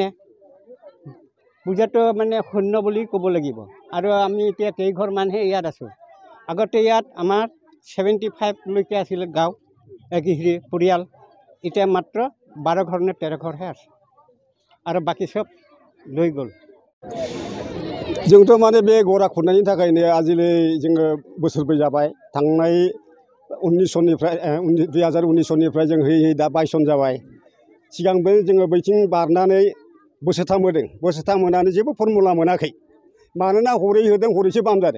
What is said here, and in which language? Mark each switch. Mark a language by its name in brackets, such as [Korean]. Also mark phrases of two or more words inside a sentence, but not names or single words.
[Assamese] পূজাটো মানে শূন্য বুলি ক'ব লাগিব। আৰু আমি এতিয়া কেইঘৰ মানুহে ইয়াত আছোঁ। আগতে ইয়াত আমাৰ 75লৈকে আছিলে গাঁও, হেৰি পৰিয়াল। এতিয়া মাত্ৰ 12 ঘৰ নে 13 ঘৰহে আছে আৰু বাকী চব লৈ गल। [Bodo] जोंथ' माने बे गराखहरनायनि थाखायनो आजिलै जोङो बोसोरब्रै जाबाय। थांनाय 2019 सननिफ्राय जों होयै दा 22 सन जाबाय। सिगांबो जोङो बैथिं बारनानै बोसोरथाम होदों। बोसोरथाम होनानै जेबो फर्मुला मोनाखै। मानोना हरै होदों हरैसो बाम जादों।